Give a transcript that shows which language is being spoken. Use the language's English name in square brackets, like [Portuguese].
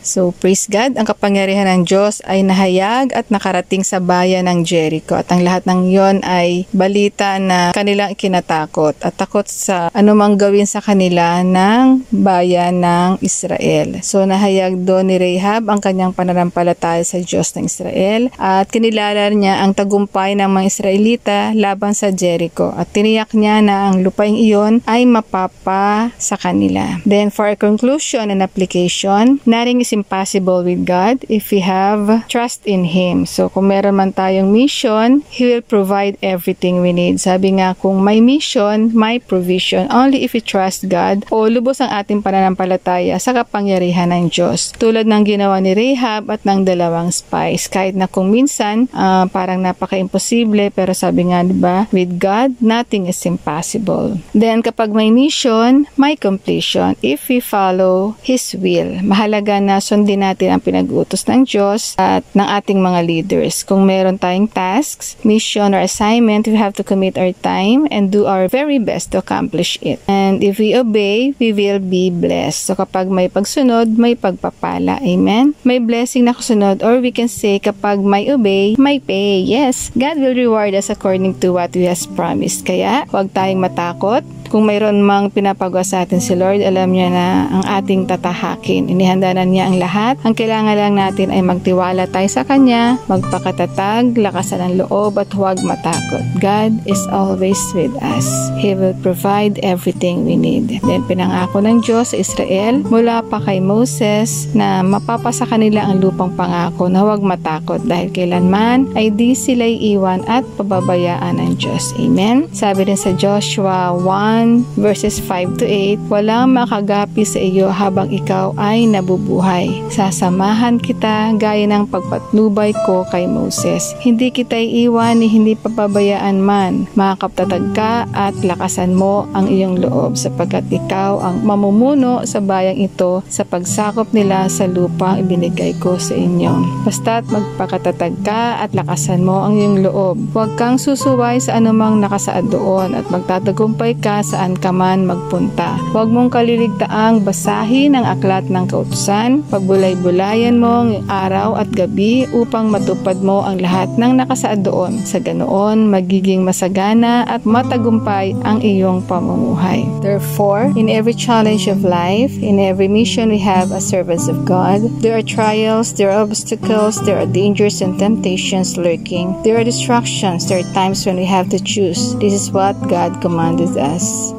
[English] So praise God, [Filipino] ang kapangyarihan ng Diyos ay nahayag at nakarating sa bayan ng Jericho at ang lahat ng yon ay balita na kanilang ikinatakot at takot sa anumang gawin sa kanila ng bayan ng Israel. So nahayag doon ni Rahab ang kanyang pananampalataya sa Diyos ng Israel at kinilala niya ang tagumpay ng mga Israelita laban sa Jericho at tiniyak niya na ang lupaing iyon ay mapapa sa kanila. [English] Then for a conclusion and application, nothing is impossible with God if we have trust in Him. [Filipino] So kung meron man tayong mission, [English] He will provide everything we need. [Filipino] Sabi nga, kung may mission, may provision. [English] Only if we trust God [Filipino] o lubos ang ating pananampalataya sa kapangyarihan ng Diyos. Tulad ng ginawa ni Rahab at ng dalawang spies. Kahit na kung minsan parang napaka-imposible, pero sabi nga, diba, [English] with God, nothing is impossible. Then [Filipino] kapag may mission, may [English] completion if we follow His will. [Filipino] Mahalaga na sundin natin ang pinag-utos ng Diyos at ng ating mga leaders. Kung meron tayong [English] tasks, mission, or assignment, we have to commit our time and do our very best to accomplish it. And if we obey, we will be blessed. [Filipino] So kapag may pagsunod, may pagpapala. [English] Amen? [Filipino] May blessing na kasunod, [English] or we can say kapag may obey, may pay. Yes, God will reward us according to what He has promised. [Filipino] Kaya, huwag tayong matakot. Kung mayroon mang pinapagawa sa atin si Lord, alam niya na ang ating tatahakin. Inihanda na niya ang lahat. Ang kailangan lang natin ay magtiwala tayo sa Kanya, magpakatatag, lakasan ang loob at huwag matakot. [English] God is always with us. He will provide everything we need. [Filipino] Then pinangako ng Diyos sa Israel mula pa kay Moses na mapapasa kanila ang lupang pangako na huwag matakot dahil kailanman ay di sila iiwan at pababayaan ng Diyos. Amen? Sabi din sa Joshua 1 verses 5 to 8, walang makagapi sa iyo habang ikaw ay nabubuhay. Sasamahan kita gaya ng pagpatnubay ko kay Moses. Hindi kita iiwan ni hindi pababayaan man. Makakaptatag ka at lakasan mo ang iyong loob sapagkat ikaw ang mamumuno sa bayang ito sa pagsakop nila sa lupang ibinigay ko sa inyo. Basta't magpakatatag ka at lakasan mo ang iyong loob. Huwag kang susuway sa anumang nakasaad doon at magtatagumpay ka saan ka man magpunta. Huwag mong kaliligtaang basahin ang aklat ng kautusan, pagbulay-bulayan mo ang araw at gabi upang matupad mo ang lahat ng nakasaad doon. Sa ganoon, magiging masagana at matagumpay ang iyong pamumuhay. [English] Therefore, in every challenge of life, in every mission we have as servants of God, there are trials, there are obstacles, there are dangers and temptations lurking. There are distractions, there are times when we have to choose. This is what God commanded us.